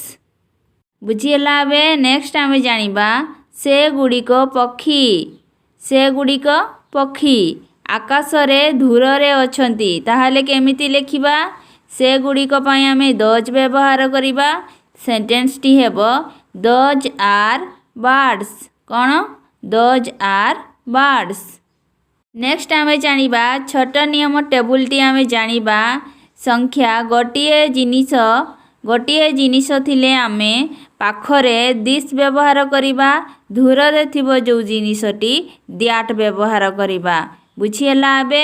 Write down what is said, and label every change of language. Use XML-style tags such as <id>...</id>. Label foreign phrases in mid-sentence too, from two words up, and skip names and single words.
<or>ବୁଝିଲା ବେ। ନେକ୍ସଟ ଆମେ ଜାଣିବା ସେ ଗୁଡ଼ିକ ପକ୍ଷୀ। ସେ ଗୁଡ଼ିକ ପକ୍ଷୀ ଆକାଶରେ ଦୂରରେ ଅଛନ୍ତି ତାହାଲେ କେମିତି ଲେଖିବା? ସେ ଗୁଡ଼ିକ ପାଇଁ ଆମେ दोज ବ୍ୟବହାର କରିବା। ସେଣ୍ଟେନ୍ସ ଟି ହେବ</or> <en>those are birds.</en> <or>कोन?</or> <en>those are birds.</en> <or>ନେକ୍ସଟ ଆମେ ଜାଣିବା ଛୋଟ ନିୟମ ଟେବୁଲ ଟି ଆମେ ଜାଣିବା ସଂଖ୍ୟା ଗୋଟିଏ ଜିନିଷ ଥିଲେ ଆମେ ପାଖରେ दिस ବ୍ୟବହାର କରିବା। ଦୂରରେ ଥିବ ଯୋ ଜିନିଷଟି दैट ବ୍ୟବହାର କରିବା। ବୁଝିଲା ଆବେ।</or>